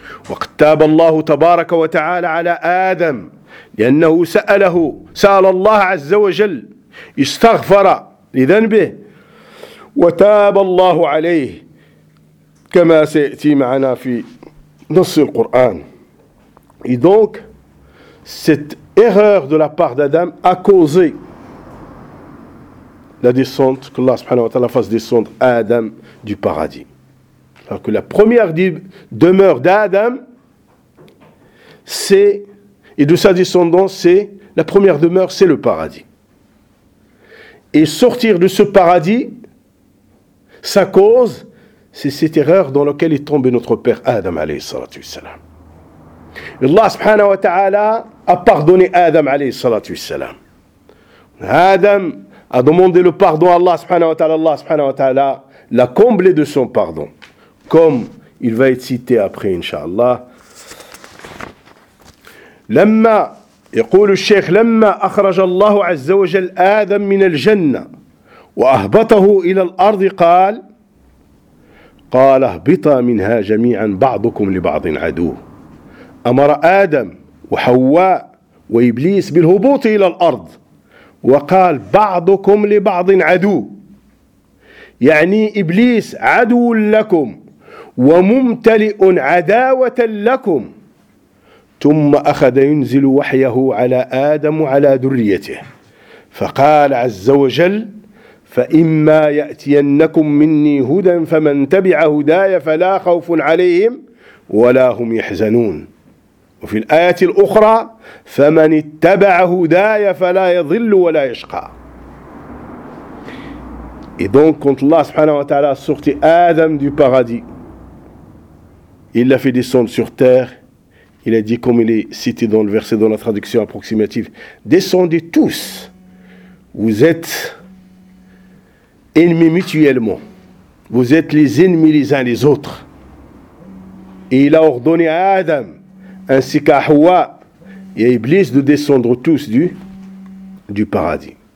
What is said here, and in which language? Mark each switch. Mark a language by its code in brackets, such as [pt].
[ar] واقتاب الله تبارك وتعالى على آدم لأنه سأل الله عز وجل استغفر لذنبه وتاب الله عليه كما سيأتي معنا في نص القرآن. [fr] Et donc, cette erreur de la part d'Adam a causé la descente, que Allah subhanahu wa ta'ala fasse descendre Adam du paradis. Alors que la première demeure d'Adam, c'est, et de sa descendance, c'est la première demeure, c'est le paradis. Et sortir de ce paradis, sa cause, c'est cette erreur dans laquelle est tombé notre père Adam, alayhi salatu wassalam. Allah subhanahu wa ta'ala a pardonné Adam, alayhi salatu wassalam. Adam a demandé le pardon à Allah subhanahu wa ta'ala, Allah subhanahu wa ta'ala l'a comblé de son pardon. Comme il va être cité après, inshallah. [ar] Lamma, يقول الشيخ لما أخرج الله عز وجل آدم من الجنة وأهبطه إلى الأرض قال قال اهبطا منها جميعا بعضكم لبعض عدو أمر آدم وحواء وإبليس بالهبوط إلى الأرض وقال بعضكم لبعض عدو يعني إبليس عدو لكم وممتلئ عداوة لكم ثم أخذ ينزل وحيه على آدم وعلى ذريته فقال عز وجل فإما يأتينكم مني هدى فمن تبع هداي فلا خوف عليهم ولا هم يحزنون وفي الآية الأخرى فمن اتبع هداي فلا يضل ولا يشقى. [fr] Et donc quand Allah subhanahu wa ta'ala sorti Adam du paradis, il l'a fait descendre sur terre. Il a dit, comme il est cité dans le verset, dans la traduction approximative, « Descendez tous, vous êtes ennemis mutuellement, vous êtes les ennemis les uns les autres. » Et il a ordonné à Adam, ainsi qu'à Hawa et à Iblis, de descendre tous du paradis.